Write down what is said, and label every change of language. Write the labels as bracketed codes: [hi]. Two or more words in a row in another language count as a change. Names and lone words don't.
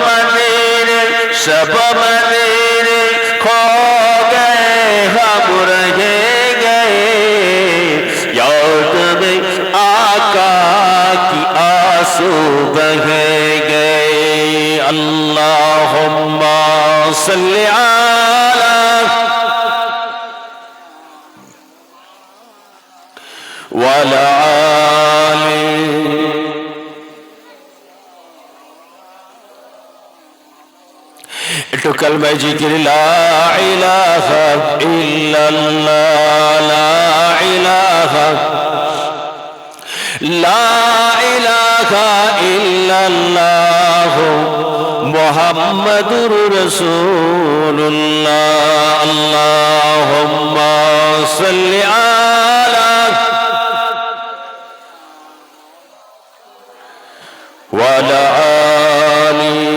[ur] مدینے کھو گئے ہم رہ گئے یاد میں آقا کی آنسو بہ گئے [ar] اللہم صلی علی وعلی آلہ [bn] একটু কালমায় জিকির [ar] لا إله إلا الله لا إله إلا الله محمد رسول الله اللهم صل على و على آل